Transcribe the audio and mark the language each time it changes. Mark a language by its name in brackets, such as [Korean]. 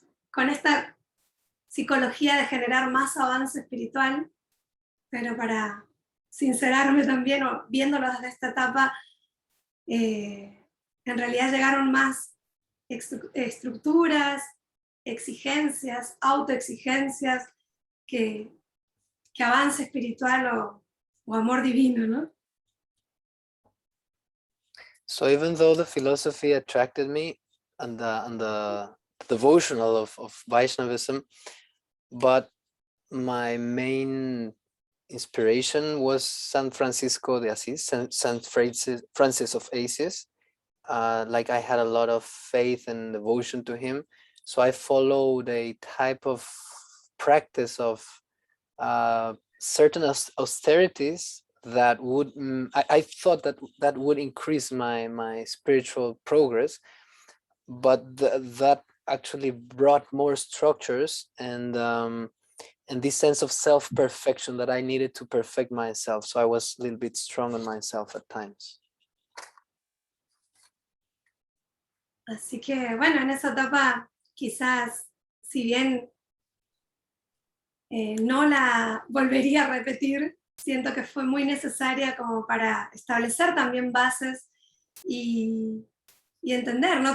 [Spanish] con esta psicología de generar más avance espiritual, pero para sincerarme también, o viéndolo desde esta etapa, en realidad llegaron más estructuras, exigencias, autoexigencias, que avance espiritual o amor divino, ¿no? [English] So even though the philosophy attracted me and the devotional of Vaishnavism, but my main inspiration was San Francisco de Asís, Saint Francis of Assisi. Like I had a lot of faith and devotion to him, so I followed a type of practice of certain austerities that would I thought that would increase my spiritual progress, but that actually brought more structures and this sense of self-perfection that I needed to perfect myself. So I was a little bit strong on myself at times. [Spanish] Así que bueno, en esa etapa quizás, si bien No la volvería a repetir, siento que fue muy necesaria como para establecer también bases y entender, ¿no?